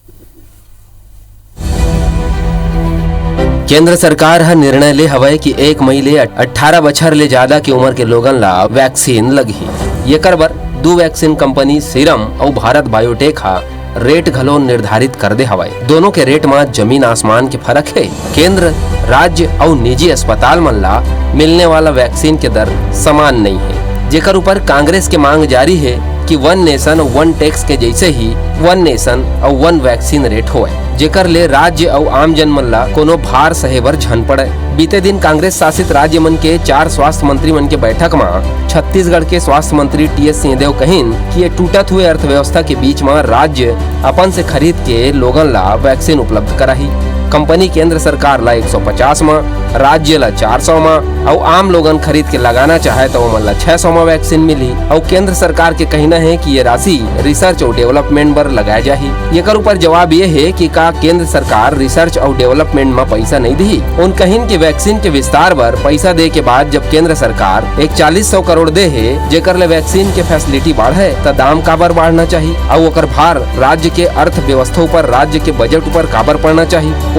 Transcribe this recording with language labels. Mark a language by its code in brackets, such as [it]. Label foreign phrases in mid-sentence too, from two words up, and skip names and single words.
[hne] केंद्र सरकार हा निर्णय ले हवय कि 1 मई ले 18 बछर ले ज्यादा की उम्र के लोगन ला वैक्सीन लगही। एकर बर 2 वैक्सीन कंपनी सीरम और भारत बायोटेक हा रेट घलो निर्धारित कर दे हवय। दोनों के रेट में जमीन आसमान के फर्क है। केंद्र, राज्य और निजी अस्पताल मन ला मिलने वाला वैक्सीन के दर समान नहीं है, जेकर ऊपर कांग्रेस के मांग जारी है कि 1 नेशन 1 टैक्स के जैसे ही 1 नेशन और 1 वैक्सीन रेट होए, जेकर ले राज्य और आम जन मन ला कोनो भार सहे बर झन पड़े। बीते दिन कांग्रेस शासित राज्य मन के 4 स्वास्थ्य मंत्री मन के बैठक में छत्तीसगढ़ के स्वास्थ्य मंत्री TS सिंहदेव कहिन कि ये टूटत हुए अर्थव्यवस्था के बीच में राज्य अपन से खरीद के लोगन ला वैक्सीन उपलब्ध कराही। कंपनी केंद्र सरकार ला 150 में, राज्य ला 400 में और आम लोगन खरीद के लगाना चाहे तो मन ला 600 में वैक्सीन मिली। और केंद्र सरकार के कहना है कि ये राशि रिसर्च और डेवलपमेंट पर लगाया जाही। एकर ऊपर जवाब ये है कि का केंद्र सरकार रिसर्च और डेवलपमेंट में पैसा नहीं दी। उन कहिन की वैक्सीन के विस्तार पर पैसा दे के बाद जब केंद्र सरकार 4100 करोड़ दे है, जेकर ले वैक्सीन के फैसिलिटी बढ़े तो दाम काबर बढ़ना चाहिए और ओकर भार राज्य के अर्थव्यवस्था पर, राज्य के बजट पर काबर पड़ना चाहिए।